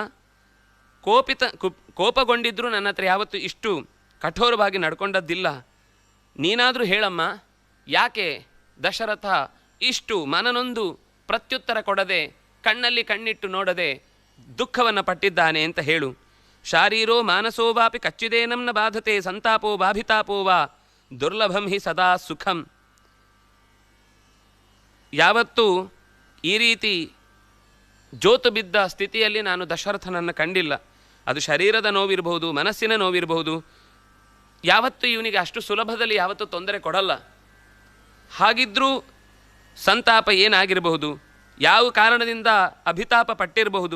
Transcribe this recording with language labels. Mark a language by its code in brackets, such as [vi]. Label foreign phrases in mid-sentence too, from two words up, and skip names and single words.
[kn] ಕೋಪಗೊಂಡಿದ್ದರೂ ನನ್ನ ಹತ್ರ ಯಾವತ್ತೂ ಇಷ್ಟು ಕಠೋರವಾಗಿ ನಡ್ಕೊಂಡದ್ದಿಲ್ಲ. ನೀನಾದರೂ ಹೇಳಮ್ಮ, ಯಾಕೆ ದಶರಥ ಇಷ್ಟು ಮನನೊಂದು ಪ್ರತ್ಯುತ್ತರ ಕೊಡದೆ ಕಣ್ಣಲ್ಲಿ ಕಣ್ಣಿಟ್ಟು ನೋಡದೆ ದುಃಖವನ್ನು ಪಟ್ಟಿದ್ದಾನೆ ಅಂತ ಹೇಳು. [sa] ಶಾರೀರೋ ಮಾನಸೋ ವಾಪಿ ಕಚ್ಚಿದೇನಂ ನ ಬಾಧತೆ ಸಂತಾಪೋ ಬಾಭಿತಾಪೋ ವಾ ದುರ್ಲಭಂ ಹಿ ಸದಾ ಸುಖಂ. [kn] ಯಾವತ್ತೂ ಈ ರೀತಿ ಜೋತು ಬಿದ್ದ ಸ್ಥಿತಿಯಲ್ಲಿ ನಾನು ದಶರಥನನ್ನು ಕಂಡಿಲ್ಲ. ಅದು ಶರೀರದ ನೋವಿರಬಹುದು, ಮನಸ್ಸಿನ ನೋವಿರಬಹುದು. ಯಾವತ್ತೂ ಇವನಿಗೆ ಅಷ್ಟು ಸುಲಭದಲ್ಲಿ ಯಾವತ್ತೂ ತೊಂದರೆ ಕೊಡಲ್ಲ. ಹಾಗಿದ್ದರೂ ಸಂತಾಪ ಏನಾಗಿರಬಹುದು, ಯಾವ ಕಾರಣದಿಂದ ಅಭಿತಾಪ ಪಟ್ಟಿರಬಹುದು?